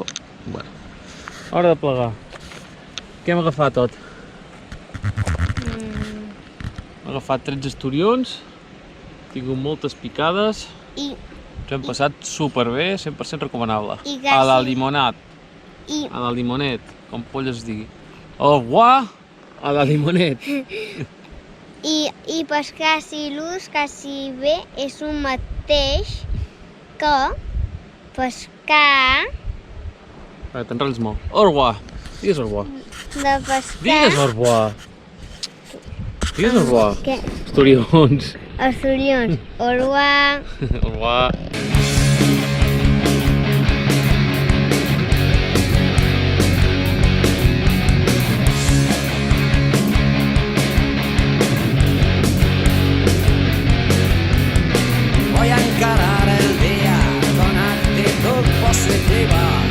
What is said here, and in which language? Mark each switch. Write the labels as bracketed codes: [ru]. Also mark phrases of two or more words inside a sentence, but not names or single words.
[ca] Bueno, hora de plegar. Què hem agafat tot? Hem agafat 13 esturions, hem tingut moltes picades, I, ens hem passat superbé, 100% recomanable. I A la quasi- limonat, i, a la limonet, com polles es digui. [fr] Au revoir, [ca] a la limonet. i pescar silurs quasi bé és un mateix que pescar, T'enrotlles molt. [fr] Au revoir, digues au revoir. [ca] de pescar... [fr] Digues au revoir. Digues au revoir. [ca] Què? Esturions. Els olions. [fr] Au revoir. Au revoir. [es] Voy a encarar el día con actitud positiva.